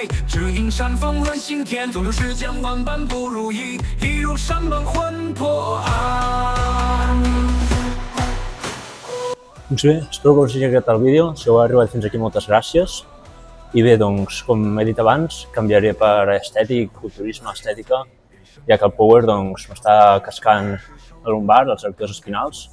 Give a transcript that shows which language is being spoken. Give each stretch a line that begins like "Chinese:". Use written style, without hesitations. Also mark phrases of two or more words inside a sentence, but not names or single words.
Chinese: 只因山峰乱心田，纵有世间万般不如意，一如山崩魂魄安。
Catalan: Doncs bé, espero que us hagi agradat el vídeo. Si heu arribat fins aquí, moltes gràcies. I bé, doncs, com he dit abans, canviaré per estètic, culturisme, estètica, ja que el power m'està cascant la lumbar, els erectors espinals.